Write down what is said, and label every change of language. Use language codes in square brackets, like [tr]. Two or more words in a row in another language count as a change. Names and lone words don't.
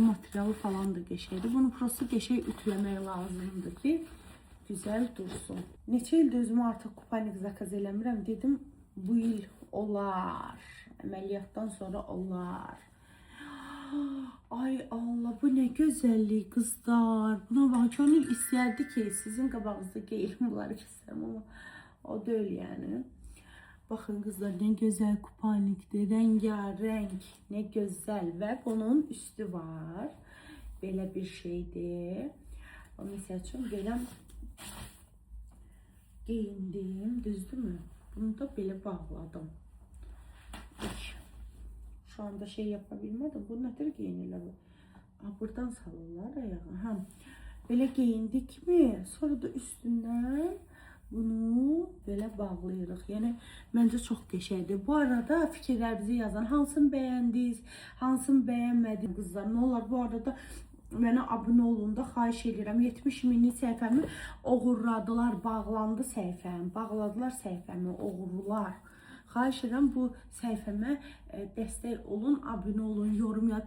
[az] Materialı falan da qəşəngdir. Bunu prosta qəşəng ütüləmək lazımdır ki, güzel dursun. Neçə ildir özümə artıq kupalnik zakaz eləmirəm. Dedim, bu il olar. Əməliyyatdan sonra olar. Ay Allah, [tr] bu ne güzellik kızlar. Buna bak, [az] gönül istəyərdi ki, sizin qabağınızda geyilim bunları istəyirəm, ama o deyil yani. [tr] Bakın kızlar, ne güzel kupalnikdir, rengarenk, ne güzel ve bunun üstü var. [az] Belə bir şeydir. O misal üçün belə geyindim, düzdürmü? Bunu da belə bağladım. [tr] Şu anda şey yapabilmedim. Bu nedir giyinirler bu? [az] Buradan salırlar ayağı. [tr] Böyle giyindik mi? [az] Sonra da [tr] üstünden bunu böyle [az] bağlayırıq. Yəni məncə çox qəşəngdir. Bu arada fikirlərinizi yazın. Hansını bəyəndiniz, hansını bəyənmədiniz qızlar? Nə olar bu arada mənə abunə olun da xahiş edirəm. 70 minlik səhifəmi oğurladılar, bağlandı səhifəm. Bağladılar səhifəmi, oğurlar. Xahiş edirəm bu səhifəmə dəstək olun, abunə olun, yorum yazın.